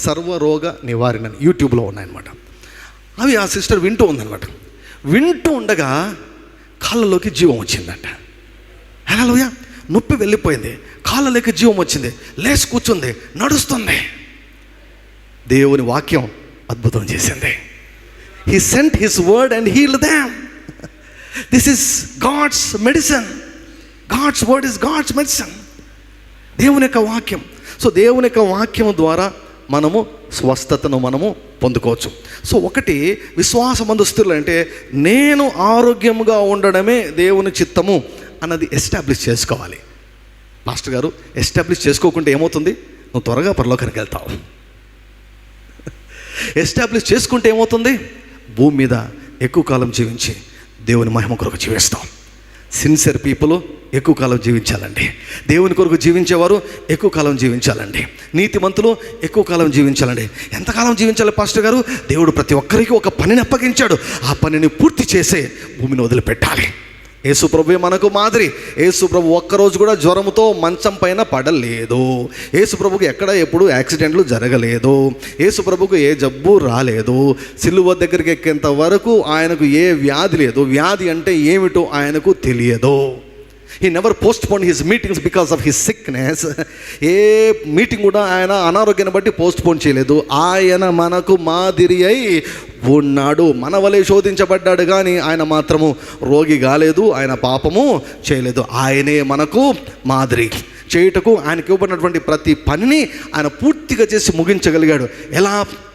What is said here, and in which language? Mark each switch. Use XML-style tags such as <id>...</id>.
<te>సర్వరోగ నివారణ అని యూట్యూబ్లో ఉన్నాయన్నమాట. అవి ఆ సిస్టర్ వింటూ ఉందన్నమాట. వింటూ ఉండగా కాళ్ళలోకి జీవం వచ్చిందంట. హల్లెలూయా! నొప్పి వెళ్ళిపోయింది, కాళ్ళలోకి జీవం వచ్చింది, లేచి కూర్చుంది, నడుస్తుంది. దేవుని వాక్యం అద్భుతం చేసింది.</te> <en>He sent his word and healed them. This is God's medicine. God's word is God's medicine.</en> <te>దేవుని యొక్క వాక్యం. సో దేవుని యొక్క వాక్యం ద్వారా మనము స్వస్థతను మనము పొందుకోవచ్చు. సో ఒకటి, విశ్వాసమందు స్థిరులు అంటే నేను ఆరోగ్యంగా ఉండడమే దేవుని చిత్తము అన్నది ఎస్టాబ్లిష్ చేసుకోవాలి. పాస్టర్ గారు, ఎస్టాబ్లిష్ చేసుకోకుంటే ఏమవుతుంది? నువ్వు త్వరగా పరలోకానికి వెళ్తావు. ఎస్టాబ్లిష్ చేసుకుంటే ఏమవుతుంది? భూమి మీద ఎక్కువ కాలం జీవించి దేవుని మహిమ కొరకు జీవిస్తాం.</te> <en>sincere people</en> <te>ఎక్కువ కాలం జీవించాలండి. దేవుని కొరకు జీవించేవారు ఎక్కువ కాలం జీవించాలండి. నీతిమంతులు ఎక్కువ కాలం జీవించాలండి. ఎంతకాలం జీవించాలి పాస్టర్ గారు? దేవుడు ప్రతి ఒక్కరికి ఒక పనిని అప్పగించాడు, ఆ పనిని పూర్తి చేసే భూమిని వదిలిపెట్టాలి. యేసు ప్రభువే మనకు మాదిరి. యేసు ప్రభు ఒక్కరోజు కూడా జ్వరంతో మంచం పైన పడలేదు. యేసు ప్రభుకి ఎక్కడ ఎప్పుడు యాక్సిడెంట్లు జరగలేదు. యేసు ప్రభుకు ఏ జబ్బు రాలేదు. సిలువ దగ్గరికి ఎక్కేంత వరకు ఆయనకు ఏ వ్యాధి లేదు. వ్యాధి అంటే ఏమిటో ఆయనకు తెలియదు.</te> <en>He never postponed his meetings because of his sickness.</en> <te>ఏ meeting కూడా ఆయన అనారోగ్యాన్ని బట్టి పోస్ట్పోన్ చేయలేదు. ఆయన మనకు మాదిరి అయి ఉన్నాడు. మన వలె శోధించబడ్డాడు కానీ ఆయన మాత్రము రోగి కాలేదు, ఆయన పాపము చేయలేదు. ఆయనే మనకు మాదిరి. చేయుటకు ఆయనకి ఇవ్వబడినటువంటి ప్రతి పనిని ఆయన పూర్తిగా చేసి ముగించగలిగాడు. ఎలా?</te>